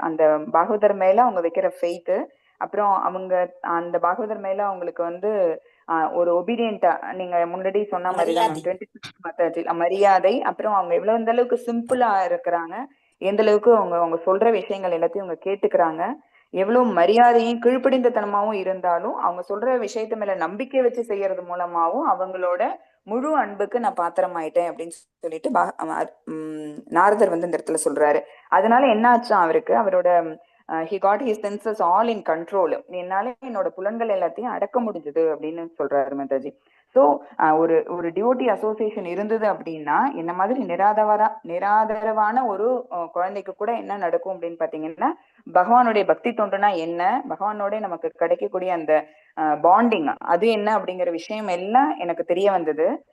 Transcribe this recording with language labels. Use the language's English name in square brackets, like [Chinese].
[Tamil] அந்த பாகவதர் மேல அவங்க வைக்கிற ஃபெய்த், அப்புறம் அவங்க அந்த பாகவதர் மேல அவங்களுக்கு வந்து ஒரு ஒபீடியன்டா, நீங்க முன்னாடி சொன்ன மாதிரிதான் 26 மரியாதை, அப்புறம் அவங்க எவ்வளவு எந்த அளவுக்கு சிம்பிளா இருக்கிறாங்க, எந்த அளவுக்கு அவங்க சொல்ற விஷயங்கள் எல்லாத்தையும் அவங்க கேட்டுக்கிறாங்க, எவ்வளவு மரியாதையும் கீழ்ப்படிந்தத்தனமாவும் இருந்தாலும் அவங்க சொல்ற விஷயத்த மேல நம்பிக்கை வச்சு செய்யறது மூலமாவும் அவங்களோட முழு அன்புக்கு நான் பாத்திரம் ஆயிட்டேன் அப்படின்னு சொல்லிட்டு நாரதர் வந்து இந்த இடத்துல சொல்றாரு. அதனால என்ன ஆச்சா அவருக்கு, அவரோட [English] he got his senses all in control. [Tamil] என்னால என்னோட புலன்கள் எல்லாத்தையும் அடக்க முடிஞ்சது அப்படின்னு சொல்றாரு மாதாஜி. ஸோ ஒரு டிவோட்டி அசோசியேஷன் இருந்தது அப்படின்னா என்ன மாதிரி நிராதரவான ஒரு குழந்தைக்கு கூட என்ன நடக்கும் அப்படின்னு பாத்தீங்கன்னா, பகவானுடைய பக்தி தொண்டுனா என்ன, பகவானோட நமக்கு கிடைக்கக்கூடிய அந்த பாண்டிங் அது என்ன அப்படிங்கிற விஷயம் எல்லாம் எனக்கு தெரிய வந்தது.